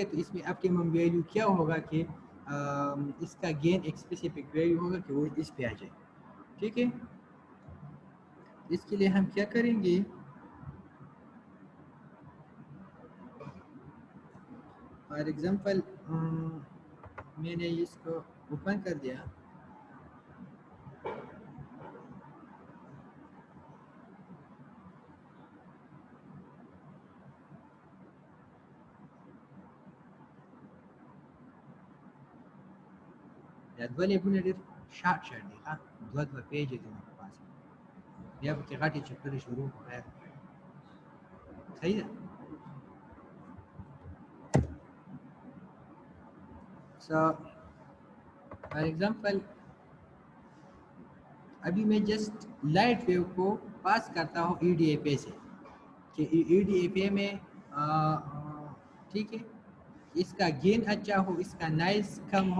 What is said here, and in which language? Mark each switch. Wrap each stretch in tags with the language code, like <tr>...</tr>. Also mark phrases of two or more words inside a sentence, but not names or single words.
<ur>تو اس میں</ur> <en>optimum value</en> <ur>کیا ہوگا کہ اس کا گین ایک</ur> <en>specific value</en> <ur>ہوگا کہ وہ اس پہ آ جائے. ٹھیک ہے. اس کے لیے ہم کیا کریں گے،</ur> <en>for example</en> <ur>میں نے اس کو اوپن کر دیا.</ur> <ps>دوه لیبونه ډېر شارټ دي، ښه دوه پیجې دي په پاس بیا پکې غټې چپټرې شروع کړو. خیر صحیح ده.</ps> <en>so for example</en> <ur>ابھی میں</ur> <en>just light wave</en> <ur>کو پاس کرتا ہوں ای ڈی ایف اے سے کہ ای ڈی ایف اے میں ٹھیک ہے اس کا گین اچھا ہو، اس کا نائز کم ہو.</ur>